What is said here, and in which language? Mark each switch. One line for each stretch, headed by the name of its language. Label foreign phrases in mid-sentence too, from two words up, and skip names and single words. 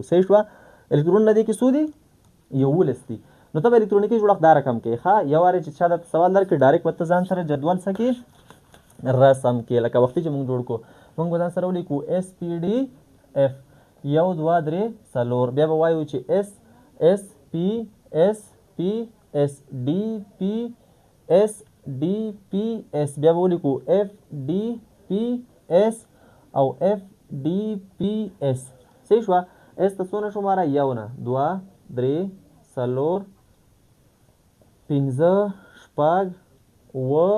Pashto: صحیح شوه؟ الکترونونه دې کې څو دي؟ 11 دي. نو ته به الکترونیکي جوړښت دا رقم کې ښه یو وارې چې چا درته سوال درکړي ډایرکټ به ته ځان سره جدول څه کې رسم کې، لکه وختي چې موږ جوړ کړو موږ به ځان سره ولیکو اس پی ډي اف 1 2 3 4. بیا به وایو چې اس اس پی اس پی اس ډي پی اس ډي پی اس. بیا به ولیکو اف ډي پی اس او اف ډي پی اس. صحیح شوه؟ اس ته څونه شماره؟ 1 نه 2 3 4 5 6 7 او 8.